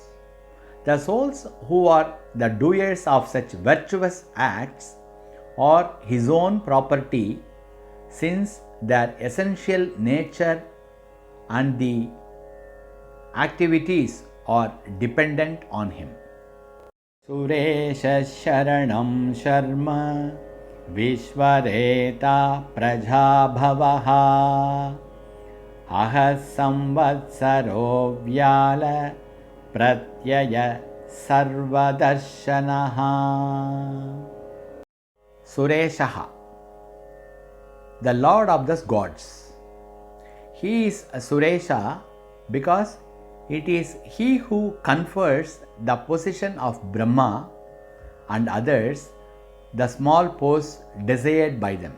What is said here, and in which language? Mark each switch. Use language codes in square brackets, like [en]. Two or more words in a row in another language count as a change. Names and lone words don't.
[en] The souls who are the doers of such virtuous acts are his own property, since their essential nature and the activities are dependent on him. [sa] Suresha Sharanam Sharma Vishwareta Prajabhavaha Ahas Samvatsaro Vyala Pratyaya Sarvadarshanaha. Sureshaha, [en] the Lord of the gods. He is a Suresha because it is he who confers the position of Brahma and others the small posts desired by them.